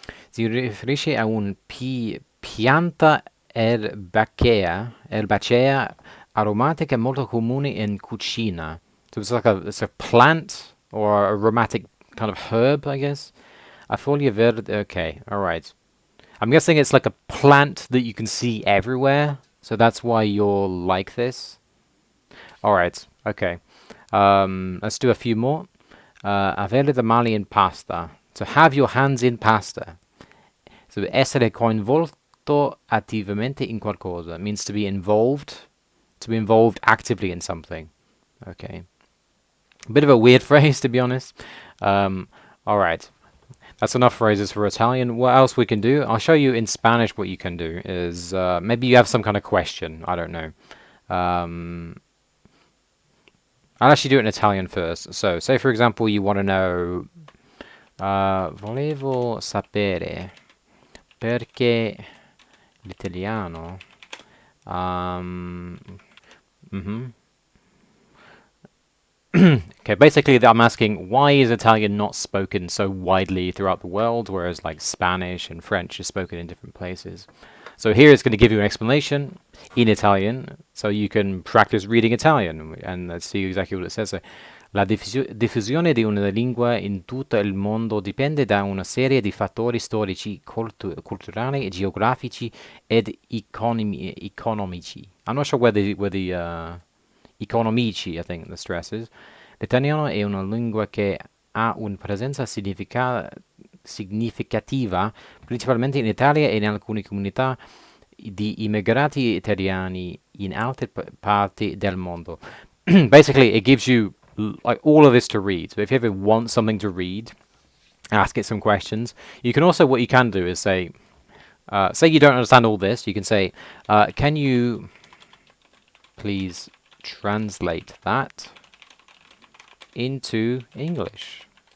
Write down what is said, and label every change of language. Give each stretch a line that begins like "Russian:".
Italian: Si riferisce a un pianta erbacea aromatica molto comune in cucina.
English: So it's a plant or a aromatic kind of herb, I guess.
Italian: A foglia verde.
English: Okay, all right. I'm guessing it's like a plant that you can see everywhere, so that's why you're like this. All right, okay. Let's do a few more.
Italian: Avere le mani in pasta.
English: So have your hands in pasta. So
Italian: essere coinvolto attivamente in qualcosa
English: means to be involved actively in something. Okay. A bit of a weird phrase, to be honest. All right. That's enough phrases for Italian. What else we can do? I'll show you in Spanish what you can do. Is maybe you have some kind of question. I don't know. I'll actually do it in Italian first. So, say for example, you want to know...
Italian: volevo sapere perché l'italiano...
English: Okay, basically I'm asking, why is Italian not spoken so widely throughout the world, whereas like Spanish and French is spoken in different places? So here it's going to give you an explanation in Italian, so you can practice reading Italian, and let's see exactly what it says. So,
Italian: la diffusione di una lingua in tutto il mondo dipende da una serie di fattori storici, culturali, geografici ed economici.
English: I'm not sure where the economici, I think the stress is.
Italian: L'italiano è una lingua che ha una presenza significativa principalmente in Italia e in alcune comunità di immigrati italiani in altre parti del mondo.
English: Basically, it gives you like all of this to read. So if you ever want something to read, ask it some questions. You can also, what you can do is say you don't understand all this, you can say, can you please translate that into English?